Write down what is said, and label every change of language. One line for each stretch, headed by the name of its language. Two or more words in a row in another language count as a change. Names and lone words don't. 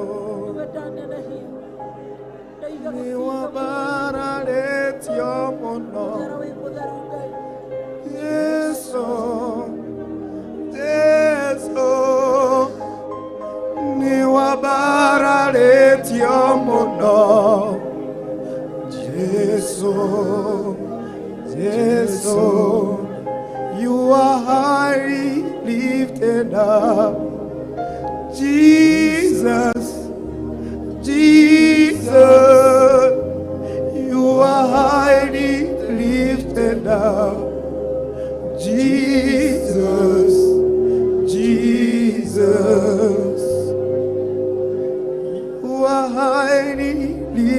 Meru: ni wabararetio muno Jesu Jesu ni wabararetio muno
English: Jesu Jesu you are highly lifted up Jesus Jesus you are highly lifted up Jesus Jesus you are highly